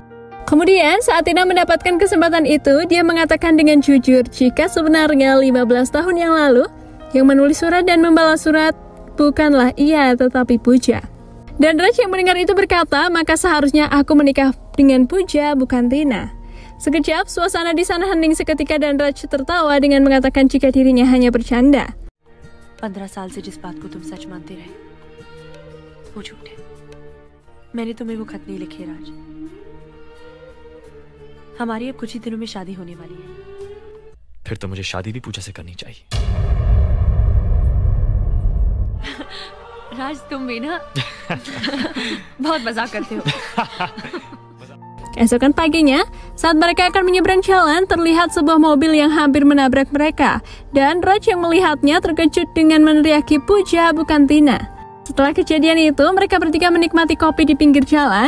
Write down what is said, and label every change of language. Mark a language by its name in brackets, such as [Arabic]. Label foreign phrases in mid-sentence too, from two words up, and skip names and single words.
[Indonesian] Kemudian saat Tina mendapatkan kesempatan itu, dia mengatakan dengan jujur jika sebenarnya 15 tahun yang lalu, yang menulis surat dan membalas surat bukanlah ia tetapi Pooja. Dan Raj yang mendengar itu berkata, maka seharusnya aku menikah dengan Pooja bukan Tina. Sekejap suasana di sana hening seketika dan Raj tertawa dengan mengatakan jika dirinya hanya bercanda. [Hindi] 15 साल से जिस बात को तुम सच मानते रहे वो झूठ है। मैंने तुम्हें वो खत नहीं लिखे राज। हमारी अब कुछ ही दिनों में शादी होने वाली है। फिर तो मुझे शादी भी पूजा से करनी चाहिए। राज तुम भी ना बहुत मजाक करते हो। [Indonesian] Keesokan paginya, saat mereka akan menyeberang jalan, terlihat sebuah mobil yang hampir menabrak mereka. Dan Raj yang melihatnya terkejut dengan meneriaki Pooja bukan Tina. Setelah kejadian itu, mereka bertiga menikmati kopi di pinggir jalan.